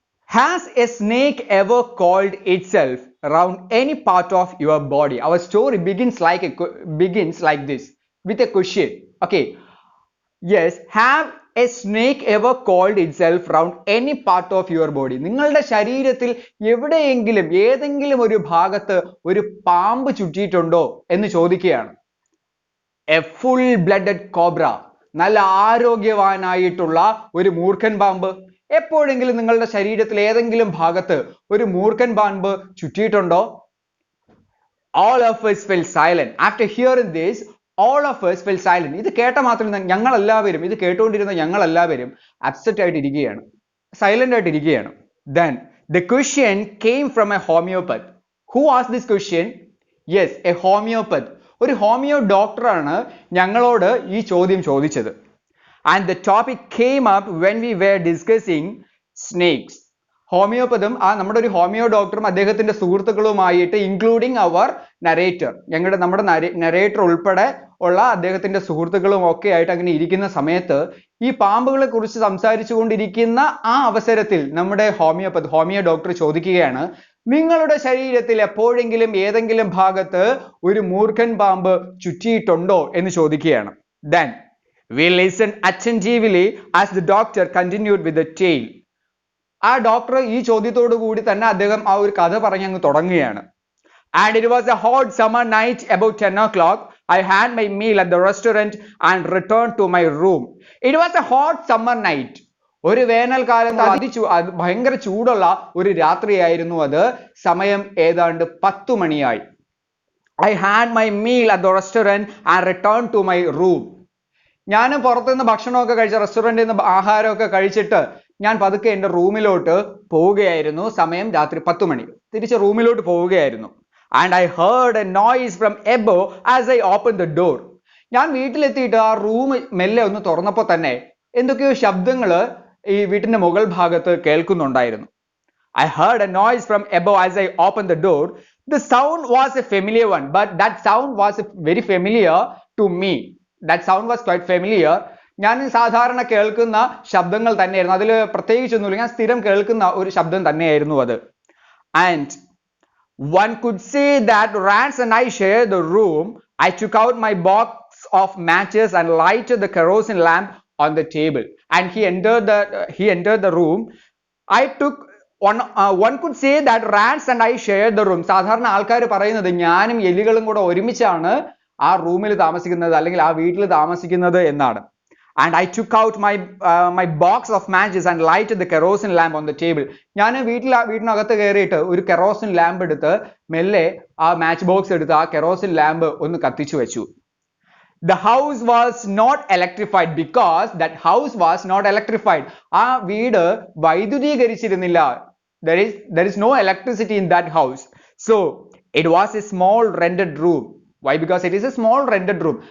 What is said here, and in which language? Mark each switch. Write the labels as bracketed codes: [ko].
[en] Has a snake ever coiled itself around any part of your body? Our story begins like this with a question. Okay. Yes, have a snake ever coiled itself around any part of your body? [ml] നിങ്ങളുടെ ശരീരത്തിൽ എവിടെയെങ്കിലും ഏതെങ്കിലും ഒരു ഭാഗത്ത് ഒരു പാമ്പ് ചുറ്റിയിട്ടുണ്ടോ എന്ന് ചോദിക്കുകയാണ്. [en] A full blooded cobra, [ml] നല്ല ആരോഗ്യവാനായിട്ടുള്ള ഒരു മൂർഖൻ പാമ്പ്. എപ്പോഴെങ്കിലും നിങ്ങളുടെ ശരീരത്തിൽ ഏതെങ്കിലും ഭാഗത്ത് ഒരു മൂർഖൻ പാമ്പ് ചുറ്റിയിട്ടുണ്ടോ? [en] All of us fell silent. After hearing this, all of us fell silent. [ml] ഇത് കേട്ട മാത്രം ഞങ്ങളെല്ലാവരും, ഇത് കേട്ടുകൊണ്ടിരുന്ന ഞങ്ങളെല്ലാവരും upset ആയിട്ടിരിക്കുകയാണ്, silent ആയിട്ടിരിക്കുകയാണ്. [en] Then the question came from a homeopath. Who asked this question? Yes, a homeopath. [ml] ഒരു ഹോമിയോ ഡോക്ടറാണ് ഞങ്ങളോട് ഈ ചോദ്യം ചോദിച്ചത്. [en] And the topic came up when we were discussing snakes. [ml] ഹോമിയോപ്പതും നമ്മുടെ ഒരു ഹോമിയോ ഡോക്ടറും അദ്ദേഹത്തിന്റെ സുഹൃത്തുക്കളുമായിട്ട്, ഇൻക്ലൂഡിങ് അവർ നരേറ്റർ, നമ്മുടെ നരേറ്റർ ഉൾപ്പെടെ ഉള്ള അദ്ദേഹത്തിന്റെ സുഹൃത്തുക്കളും ഒക്കെ ആയിട്ട് അങ്ങനെ ഇരിക്കുന്ന സമയത്ത് ഈ പാമ്പുകളെ കുറിച്ച് സംസാരിച്ചു കൊണ്ടിരിക്കുന്ന ആ അവസരത്തിൽ നമ്മുടെ ഹോമിയോ ഡോക്ടർ ചോദിക്കുകയാണ്, നിങ്ങളുടെ ശരീരത്തിൽ എപ്പോഴെങ്കിലും ഏതെങ്കിലും ഭാഗത്ത് ഒരു മൂർഖൻ പാമ്പ് ചുറ്റിയിട്ടുണ്ടോ എന്ന് ചോദിക്കുകയാണ്. [en] Then we listened attentively as the doctor continued with the tale. [ml] ആ ഡോക്ടർ ഈ ചോദ്യത്തോടു കൂടി തന്നെ അദ്ദേഹം ആ ഒരു കഥ പറഞ്ഞങ്ങ് തുടങ്ങുകയാണ്. [en] And it was a hot summer night about 10 o'clock. I had my meal at the restaurant and returned to my room. It was a hot summer night. [ml] ഒരു വേനൽക്കാലം ഭയങ്കര ചൂടുള്ള ഒരു രാത്രിയായിരുന്നു അത്. സമയം ഏതാണ്ട് 10 മണിയായി. [en] I had my meal at the restaurant and returned to my room. [ml] ഞാൻ പുറത്തുനിന്ന് ഭക്ഷണമൊക്കെ കഴിച്ച റെസ്റ്റോറൻറ്റിൽ നിന്ന് ആഹാരമൊക്കെ കഴിച്ചിട്ട് ഞാൻ പതുക്കെ എൻ്റെ റൂമിലോട്ട് പോവുകയായിരുന്നു. സമയം രാത്രി 10 മണി. തിരിച്ച് റൂമിലോട്ട് പോവുകയായിരുന്നു. [en] And I heard a noise from above as I opened the door. [ml] ഞാൻ വീട്ടിലെത്തിയിട്ട് ആ റൂം മെല്ലെ ഒന്ന് തുറന്നപ്പോൾ തന്നെ എന്തൊക്കെയോ ശബ്ദങ്ങൾ ഈ വീട്ടിന്റെ മുകൾ ഭാഗത്ത് കേൾക്കുന്നുണ്ടായിരുന്നു. [en] I heard a noise from above as I opened the door. The sound was a familiar one, but that sound was very familiar to me. That sound was quite familiar. [ml] ഞാൻ സാധാരണ കേൾക്കുന്ന ശബ്ദങ്ങൾ തന്നെയായിരുന്നു. അതിൽ പ്രത്യേകിച്ചൊന്നുമില്ല. ഞാൻ സ്ഥിരം കേൾക്കുന്ന ഒരു ശബ്ദം തന്നെയായിരുന്നു അത്. [en] And one could say that Rance and I shared the room. I took out my box of matches and lighted the kerosene lamp on the table. And he entered the room. I took one could say that Rance and I shared the room. [ml] സാധാരണ ആൾക്കാർ പറയുന്നത് ഞാനും എലികളും കൂടെ ഒരുമിച്ചാണ് ആ റൂമിൽ താമസിക്കുന്നത് അല്ലെങ്കിൽ ആ വീട്ടിൽ താമസിക്കുന്നത് എന്നാണ്. [en] And I took out my box of matches and lighted the kerosene lamp on the table. [ml] ഞാൻ വീട്ടിനകത്ത് കയറിയിട്ട് ഒരു കെറോസിൻ ലാമ്പ് എടുത്ത് മെല്ലെ ആ മാച്ച് ബോക്സ് എടുത്ത് ആ കെറോസിൻ ലാമ്പ് ഒന്ന് കത്തിച്ചു വെച്ചു. [en] The house was not electrified because that house was not electrified. [ml] ആ വീട് വൈദ്യുതീകരിച്ചിരുന്നില്ല. [en] There is no electricity in that house. So it was a small rented room. Why? Because it is a small rented room.